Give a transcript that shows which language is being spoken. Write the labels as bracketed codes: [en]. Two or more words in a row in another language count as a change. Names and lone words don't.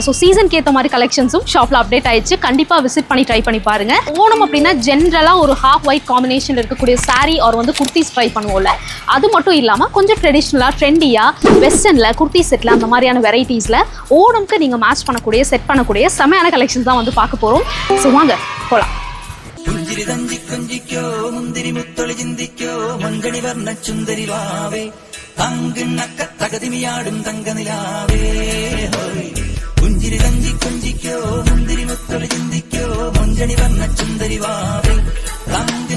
[ta] ஸோ சீசனுக்கு ஏற்ற மாதிரி கலெக்ஷன்ஸும் ஷாப்பில் அப்டேட் ஆயிடுச்சு. கண்டிப்பாக விசிட் பண்ணி ட்ரை பண்ணி பாருங்க. ஓணம் அப்படின்னா ஜென்ரலாக ஒரு [en] half white combination [ta] இருக்கக்கூடிய சாரீ ஆர் வந்து குர்த்திஸ் ட்ரை பண்ணுவோம்ல, அது மட்டும் இல்லாமல் கொஞ்சம் ட்ரெடிஷ்னலாக ட்ரெண்டியாக வெஸ்டர்னில் குர்த்தி செட்டில் அந்த மாதிரியான வெரைட்டிஸில் ஓணம்க்கு நீங்கள் மேட்ச் பண்ணக்கூடிய செட் பண்ணக்கூடிய செமையான கலெக்ஷன்ஸ் தான் வந்து பார்க்க போகிறோம். ஸோ வாங்க போகலாம். [ml] പുഞ്ചിരി തഞ്ചി കൊഞ്ചിക്കോ മുന്തിരി മുത്തൊളി ചിന്തിക്കോ മങ്കണി വർണ്ണ ചുന്ദരി വാവേ തങ്കിണ്ണക്ക തകതിമിയാടും തങ്കനിലാവേ പുഞ്ചിരി തഞ്ചി കൊഞ്ചിക്കോ മുന്തിരി മുത്തൊളി ചിന്തിക്കോ മങ്കണി വർണ്ണ ചുന്ദരി വാവേ